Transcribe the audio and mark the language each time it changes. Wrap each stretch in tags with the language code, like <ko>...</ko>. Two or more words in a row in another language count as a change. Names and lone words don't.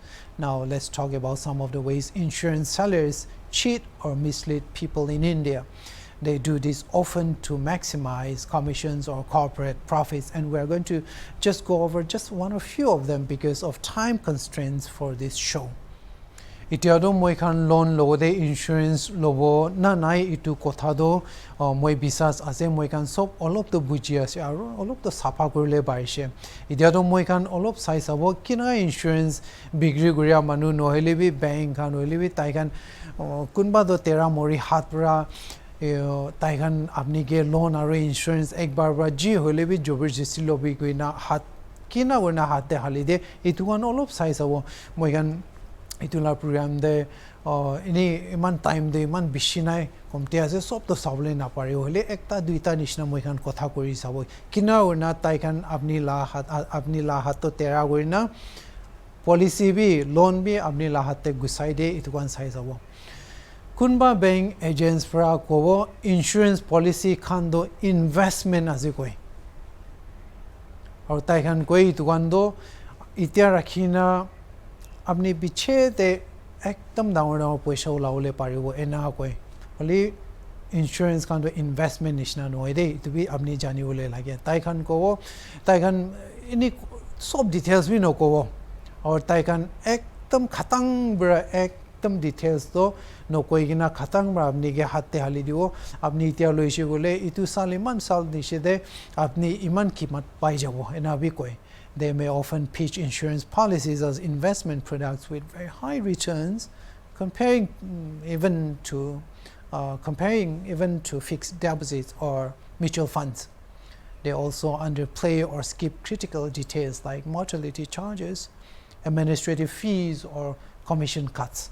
<en>Now let's talk about some of the ways insurance sellers cheat or mislead people in India. They do this often to maximize commissions or corporate profits, and we're going to just go over just one or few of them because of time constraints for this show.</en> <nag>Itiado moi kan loan logo de insurance logo na nai itu kotha do moi bisas ase moi kan sob olop to buji ase aro olop to sapa korle baise. Itiado moi kan olop sai sabo kina insurance bigri guria manu nohele bi bank kan nohele bi tai kan kunba do tera mori hat pra tai kan apni ke loan aro insurance ek bar ba ji hole bi jobardasti lobi koina hat kina wona hat de halide itu kan olop sai sabo moi kan itular program de ini iman time de iman bishinai komte ase sob to sable na pare hole ekta duita nishna moi kan kotha kori sabo kina ona tai kan apni la hat to tera gorina policy bi loan bi apni la hat te gusai de itu kan sai sabo kunba</nag> <en>bank agents</en> <nag>fra ko</nag> <en>insurance policy</en> <nag>khando investment ase koi aur tai kan koi itu kan do itia rakhina अपने पीछे ते एकदम दावड़ा पैसा उलावले पारिबो एना कोई होली इंश्योरेंस खान तो इन्वेस्टमेंट निशना नोय दे तो भी अपनी जानी बोले लगे ताई खान को इनी सब डिटेल्स भी नो को और ताई खान एकदम खतंग बरा एकदम डिटेल्स तो नो कोई गिना खतंग बरा अपनी के हाथे हाली दियो अपनी इतिया लोइसे बोले इतु साल इमान साल निशे दे अपनी इमान कीमत पाई जाबो एना भी कोई.</nag> <en>They may often pitch insurance policies as investment products with very high returns, comparing even to fixed deposits or mutual funds. They also underplay or skip critical details like mortality charges, administrative fees, or commission cuts.</en>